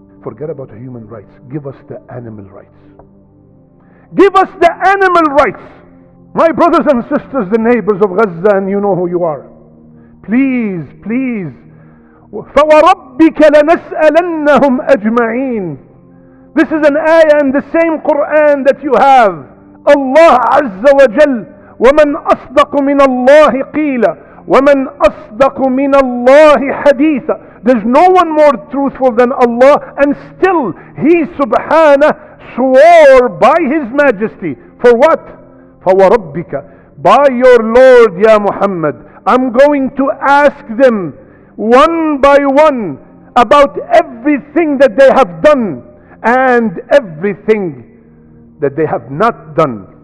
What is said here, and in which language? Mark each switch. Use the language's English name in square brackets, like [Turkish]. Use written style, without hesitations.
[English] Forget about human rights. Give us the animal rights. Give us the animal rights. My brothers and sisters, the neighbors of Gaza, and you know who you are. Please, please. [Arabic] فَوَرَبِّكَ لَنَسْأَلَنَّهُمْ أَجْمَعِينَ. [English] This is an ayah in the same Quran that you have. [Arabic] Allah Azza wa Jal, وَمَنْ أَصْدَقُ مِنَ اللَّهِ قِيلًا وَمَنْ أَصْدَقُ مِنَ اللَّهِ حَدِيثًا. [English] There's no one more truthful than Allah, and still He subhanahu swore by His majesty. For what? فَوَرَبِّكَ, by your Lord, Ya Muhammad, I'm going to ask them one by one about everything that they have done and everything that they have not done.